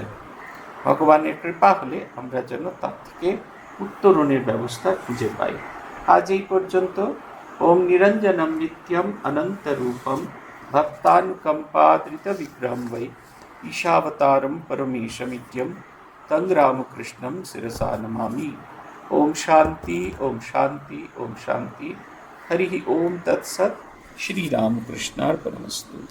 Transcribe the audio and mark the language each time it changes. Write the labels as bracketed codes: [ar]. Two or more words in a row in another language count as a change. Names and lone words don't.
[bn] ভগবানের কৃপা হলে আমরা যেন তার থেকে উত্তরণের ব্যবস্থা খুঁজে পাই। আজ এই পর্যন্ত। [sa] ওম নিরঞ্জনম নিত্যম অনন্ত রূপম ভক্তানুকম্পাদ্রিত বিগ্রহম বৈ ঈশাবতারম পরমেশমিত্যম তং রামকৃষ্ণম শিরসা নমামি। ओम शांति, ओम शांति, ओम शांति। हरि ओम तत्सत्। श्री रामकृष्णार्पणमस्तु।